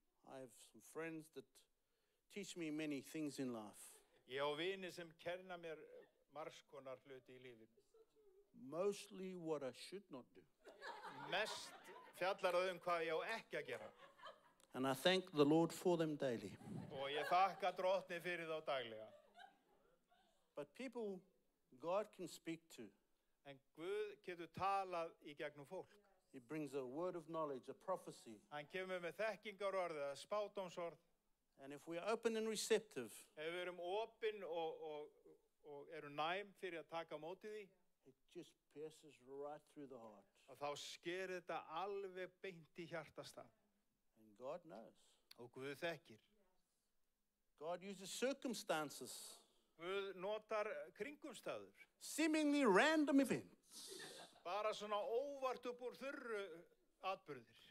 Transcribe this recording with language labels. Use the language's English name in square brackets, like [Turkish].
[English] I have some friends that teach me many things in life. [Icelandic] Ég á vini sem kenna mér margs konar hluti í lífinu. [English] Mostly what I should not do. [Icelandic] Mest fjallar það hvað ég á ekki að gera. [English] And I thank the Lord for them daily. [Icelandic] Og ég þakka Drottni fyrir þá daglega. [English] But people God can speak to. [Icelandic] En Guð getur talað í gegnum fólk. [English] He brings a word of knowledge, a prophecy. [Icelandic] Hann kemur með þekkingarorð, spádómsorð. [English] And if we are open and receptive, [Icelandic] Ef við erum opin og erum næm fyrir að taka á móti því, [English] it just pierces right through the heart. [Icelandic] og þá sker þetta alveg beint í hjartastað. [English] And God knows. [Icelandic] Og Guð þekkir. [English] God uses circumstances, [Icelandic] Guð notar kringumstæður. [English] seemingly random events. [Icelandic] Bara svona óvart upp úr þurru atburðir.